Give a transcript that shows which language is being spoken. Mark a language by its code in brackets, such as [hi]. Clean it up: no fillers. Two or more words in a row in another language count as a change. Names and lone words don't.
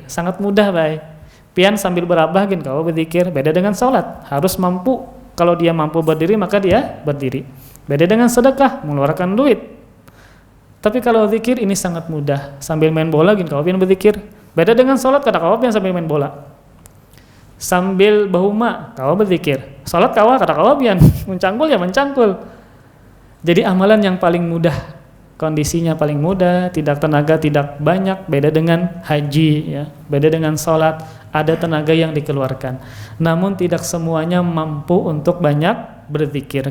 [id] Sangat mudah, baik. [bjn] Pian sambil berabah gin kalau berzikir, beda dengan salat, harus mampu. [id] Kalau dia mampu berdiri maka dia berdiri. Beda dengan sedekah, mengeluarkan duit. [bjn] Tapi kalau zikir ini sangat mudah, sambil main bola gini kalau pian berzikir. [id] Beda dengan salat, [bjn] kada kalau pian sambil main bola. Sambil bahuma kalau berzikir. Salat kawa kada kalau pian mencangkul ya mencangkul. [id] Jadi amalan yang paling mudah, kondisinya paling mudah, tidak tenaga tidak banyak. Beda dengan haji, ya. Beda dengan salat, ada tenaga yang dikeluarkan. Namun tidak semuanya mampu untuk banyak berzikir.